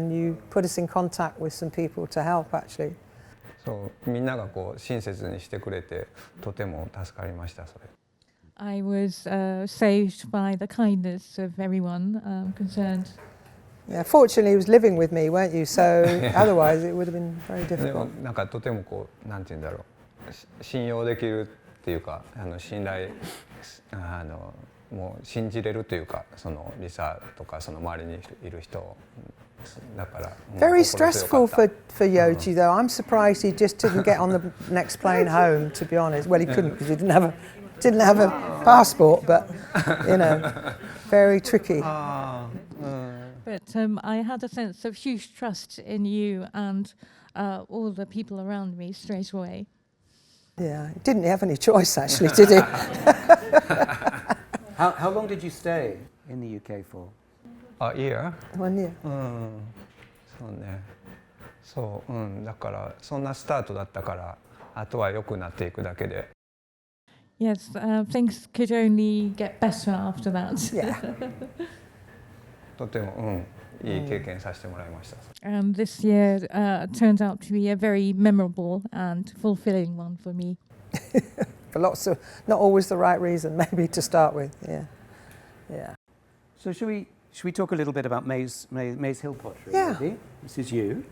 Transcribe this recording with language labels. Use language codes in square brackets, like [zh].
[en] And you put us in contact with some people to help, actually. [ja] そうみんながこう親切にしてくれてとても助かりましたそれ。 [en] I was saved by the kindness of everyone concerned. Yeah, fortunately, he was living with me, weren't you? So otherwise, it would have been very [ja] で [en] difficult. [ja] もなんかとてもこうなんて言うんだろう信用できるっていうか信頼もう信じれるというかそのリサとかその周りにいる人だから。 [en] Very stressful for Yoji, though. I'm surprised he just didn't get on the next plane home. To be honest, well, he couldn't because he didn't have a passport. But very tricky. But I had a sense of huge trust in you and all the people around me straight away. Yeah, he didn't have any choice actually, did he? How long did you stay in the UK for? A year? 1 year. [ja] そうね。そう、だからそんなスタートだったからあとは良くなっていくだけで。 [en] Yes, things could only get better after that. Yeah. [ja] とてもいい経験させてもらいました。 [en] And this year turned out to be a very memorable and fulfilling one for me. For lots of, not always the right reason, maybe to start with. Yeah. Yeah. So should we talk a little bit about Maze Hill Pottery? Yeah. Maybe? This is you.